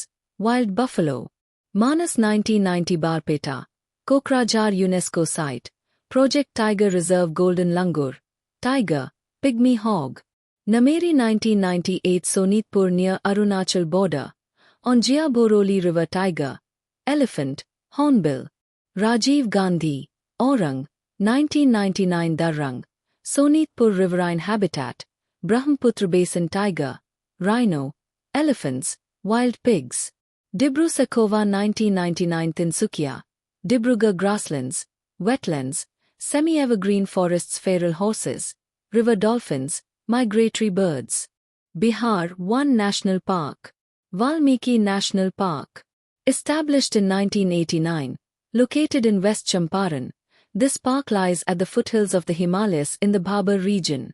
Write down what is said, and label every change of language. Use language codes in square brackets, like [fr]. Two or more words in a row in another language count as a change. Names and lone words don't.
[en] Wild buffalo. Manas, 1990, Barpeta. Kokrajhar UNESCO site. Project Tiger Reserve, Golden Langur. Tiger. Pygmy hog. Nameri, 1998, Sonitpur near Arunachal border. On Jia Boroli River, tiger. Elephant. Hornbill. Rajiv Gandhi. Orang. 1999, Darrang. Sonitpur riverine habitat. Brahmaputra basin tiger. Rhino. Elephants. Wild pigs. Dibru-Sakhova, 1999, Tinsukia. Dibrugarh grasslands. Wetlands. Semi-evergreen forests, feral horses. River dolphins. Migratory birds. Bihar, 1 national park. Valmiki National Park. Established in 1989. Located in West Champaran. This park lies at the foothills of the Himalayas in the Bhabar region.